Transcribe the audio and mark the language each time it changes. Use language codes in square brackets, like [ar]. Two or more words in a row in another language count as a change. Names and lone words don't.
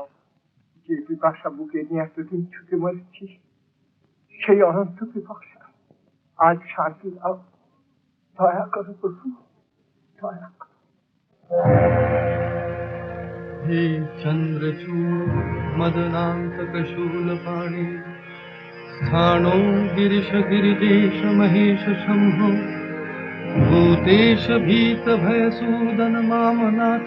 [bn] যে পিপাসা বুকে নিয়ে এতদিন ছুটে মরেছি, সেই অনন্ত পিপাসা আজ শান্তি দাও। দয়া করো প্রভু, দয়া করো। [sa] हे चन्द्रचूड मदनान्तकशूलपाणि स्थाणो गिरिश गिरिजेश महेश शम्भो भूतेश भीत भयसूदन मामनाथ